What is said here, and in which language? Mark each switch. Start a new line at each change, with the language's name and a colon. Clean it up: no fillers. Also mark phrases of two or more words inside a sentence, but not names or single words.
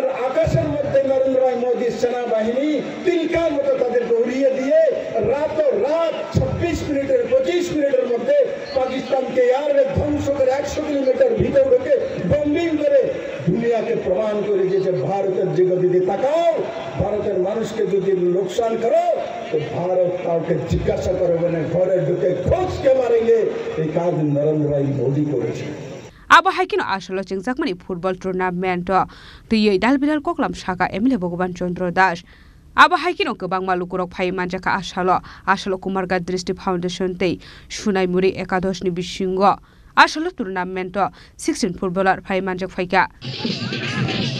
Bangla: আকাশের মধ্যে নরেন্দ্র মোদীর সেনাবাহিনী তিনকার মতো তাদেরকে উড়িয়ে দিয়ে রাত 26 মিনিটের 25 মিনিটের মধ্যে পাকিস্তানকে এয়ারবেস ধ্বংস করে 100 কিলোমিটার ভিতরে ঢুকে বম্বিং করে দুনিয়াকে প্রমাণ করে দিয়েছে ভারতের দিকে যদি তাকাও, ভারতের মানুষকে যদি লোকসান করো, তো ভারত কাউকে জিজ্ঞাসা করবে না, ঘরে ঢুকে
Hindi: खोजके मारेंगे।
Bangla: এই কাজ নরেন্দ্র মোদী করেছে।
Kok Borok: Abo haikin asalo jingjakmani
English: football tournament
Kok Borok: tuyei dalbilal koklam shaka emile Bhagavan Chandra Das. Abo haikin gobang malukurok phai manjaka asalo Kumarga Drishti Foundation tei Shunai Muri Ekadosh ni bisingo asalo tournament 16 footballer phai manjak phaika.